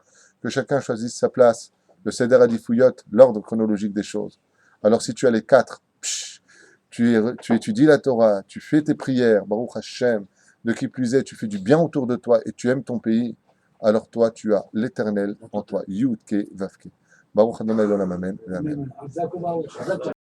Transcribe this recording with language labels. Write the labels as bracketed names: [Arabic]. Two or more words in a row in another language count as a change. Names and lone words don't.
[French] Que chacun choisisse sa place, le [Hebrew] סדר העדיפויות, [French] l'ordre chronologique des choses. Alors si tu as les quatre, tu étudies la Torah, tu fais tes prières, [Hebrew] ברוך השם, [French] de qui plus est, tu fais du bien autour de toi et tu aimes ton pays, alors toi, tu as l'éternel en toi. [Hebrew] יוד קה ואו קה. ברוך ה' עולם, אמן. Amen.